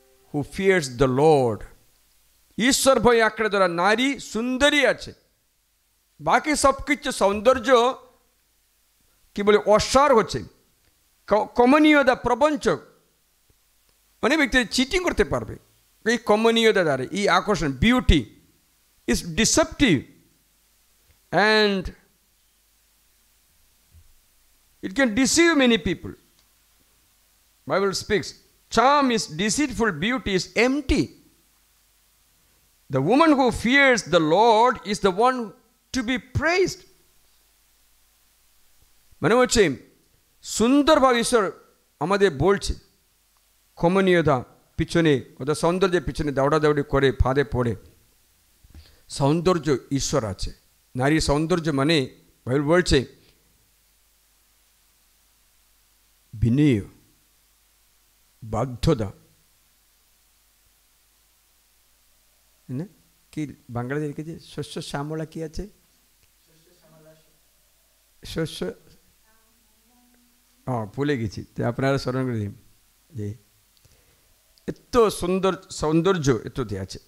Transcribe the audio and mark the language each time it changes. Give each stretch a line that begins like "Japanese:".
English: Who fears the lord.
Bangla: ঈশ্বর ভয় আঁকড়ে ধরা নারী সুন্দরী আছে, বাকি সব কিছু সৌন্দর্য কি বলে অসার হচ্ছে। কমনীয়তা প্রবঞ্চক, অনেক ব্যক্তি চিটিং করতে পারবে এই কমনীয়তা দ্বারা। এই আকর্ষণ, beauty
English: is deceptive and it can deceive many people. Bible speaks, charm is deceitful, beauty is empty. The woman who fears the Lord is the one to be praised.
Bangla: মানে হচ্ছে সুন্দরভাবে ঈশ্বর আমাদের বলছে, কমনীয়তা পিছনে, ওদের সৌন্দর্যের পিছনে দৌড়াদৌড়ি করে ফাঁদে পড়ে। সৌন্দর্য ঈশ্বর আছে। নারী সৌন্দর্য মানে বাইবেল বলছে বিনয়, বাধ্যতা, না কি বাংলাতে লিখেছে শস্য শ্যামলা, কি আছে শস্য, ভুলে গেছি, তো আপনারা স্মরণ করে দিন যে এত সুন্দর সৌন্দর্য এততে আছে।